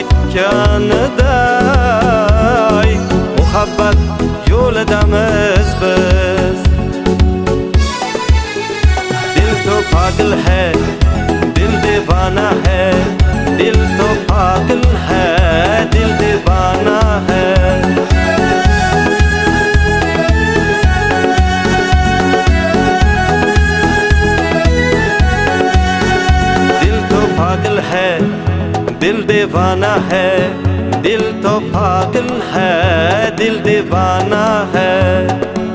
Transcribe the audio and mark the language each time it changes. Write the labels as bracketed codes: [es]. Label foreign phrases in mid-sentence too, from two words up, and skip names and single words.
[uz] aytganiday, muhabbat yo'lidamiz biz. [hi] दिल तो पागल है, दिल दीवाना है, दिल तो पागल है, दिल दीवाना है. दिल दीवाना है, दिल तो पागल है, दिल दीवाना है।